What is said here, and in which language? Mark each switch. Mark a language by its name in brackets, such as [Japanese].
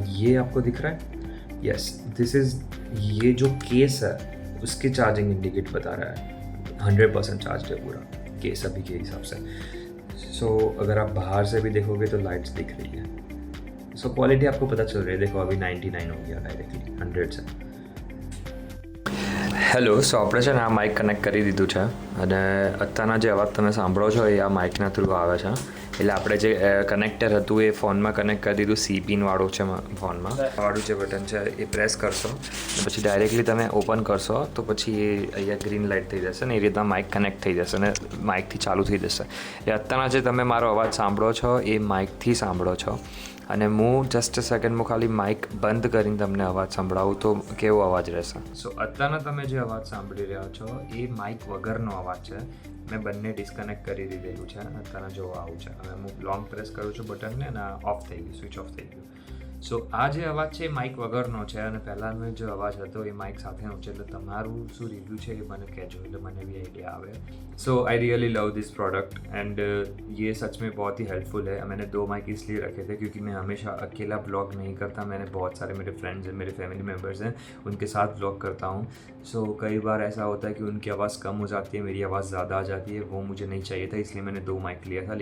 [Hindi] और ये आपको दिख रहा है, यस दिस इज़, ये जो केस है उसकी चार्जिंग इंडिकेट बता रहा है 100% चार्ज है पूरा केस अभी के हिसाब से। सो अगर आप बाहर से भी देखोगे तो लाइट्स दिख रही है। सो क्वालिटी आपको पता चल रही है, देखो अभी 99 हो गया डायरेक्टली 100 से। [Gujarati] હેલો, સો આપણે છે ને આ માઇક કનેક્ટ કરી દીધું છે અને અત્યારના જે અવાજ તમે સાંભળો છો એ આ માઇકના થ્રુ આવે છે। એટલે આપણે જે કનેક્ટર હતું એ ફોનમાં કનેક્ટ કરી દીધું, સી પિનવાળું છે ફોનમાં। વાળું જે બટન છે એ પ્રેસ કરશો પછી ડાયરેક્ટલી તમે ઓપન કરશો તો પછી એ અહીંયા ગ્રીન લાઇટ થઈ જશે ને એ રીતના માઇક કનેક્ટ થઈ જશે અને માઇકથી ચાલુ થઈ જશે। એ અત્યારના જે તમે મારો અવાજ સાંભળો છો એ માઇકથી સાંભળો છો। અને હું જસ્ટ સેકન્ડમાં ખાલી માઇક બંધ કરીને તમને અવાજ સંભળાવું તો કેવો અવાજ રહેશે। સો અત્યારના તમે જે અવાજ સાંભળી રહ્યા છો એ માઇક વગરનો અવાજ છે। મેં બંને ડિસ્કનેક્ટ કરી દીધેલું છે, અત્યારના જો આવું છે। હવે હું લોંગ પ્રેસ કરું છું બટનને અને ઓફ થઈ ગયું, સ્વિચ ઓફ થઈ ગયું। સો આ જે અવાજ છે એ માઇક વગરનો છે અને પહેલાંનો જે અવાજ હતો એ માઇક સાથેનો છે। એટલે તમારું શું રિવ્યૂ છે એ મને કહેજો, એટલે મને भी आइडिया आवे। [English] so I really love this product [Hindi] and ये सच में बहुत ही हेल्पफुल है। मैंने दो माइक इसलिए रखे थे क्योंकि मैं हमेशा अकेला ब्लॉग नहीं करता, मैंने बहुत सारे मेरे फ्रेंड्स हैं, मेरे फैमिली मेम्बर्स हैं, उनके साथ ब्लॉग करता हूँ। सो कई बार ऐसा होता है कि उनकी आवाज़ कम हो जाती है, मेरी आवाज़ ज़्यादा आ जाती है, वो मुझे नहीं चाहिए था, इसलिए मैंने दो माइक लिया था।